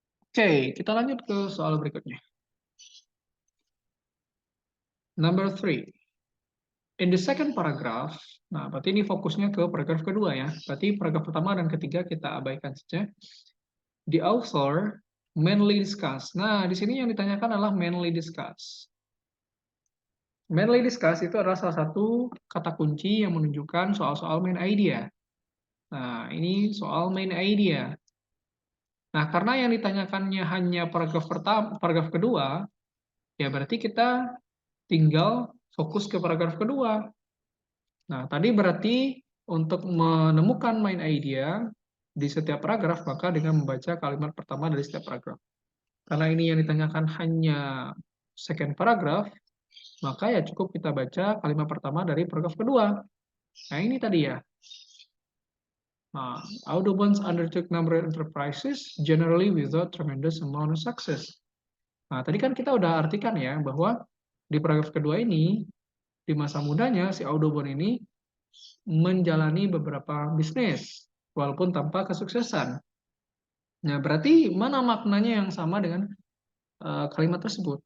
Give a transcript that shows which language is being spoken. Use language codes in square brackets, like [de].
[id] Oke, kita lanjut ke soal berikutnya. [en] Number 3. In the second paragraph, [id] nah berarti ini fokusnya ke paragraf kedua ya. Berarti paragraf pertama dan ketiga kita abaikan saja. [en] The author mainly discuss. [id] Nah, di sini yang ditanyakan adalah mainly discuss. Mainly discuss itu adalah salah satu kata kunci yang menunjukkan soal-soal main idea. Nah, ini soal main idea. Nah, karena yang ditanyakannya hanya paragraf pertama, paragraf kedua, ya berarti kita tinggal fokus ke paragraf kedua. Nah, tadi berarti untuk menemukan main idea di setiap paragraf, maka dengan membaca kalimat pertama dari setiap paragraf. Karena ini yang ditanyakan hanya second paragraph, maka ya cukup kita baca kalimat pertama dari paragraf kedua. Nah, ini tadi ya. [en] Nah, Audubon undertook number enterprises generally without tremendous amount of success. [id] Nah, tadi kan kita udah artikan ya bahwa di paragraf kedua ini, di masa mudanya si Audubon ini menjalani beberapa bisnis walaupun tanpa kesuksesan. Nah, berarti mana maknanya yang sama dengan kalimat tersebut?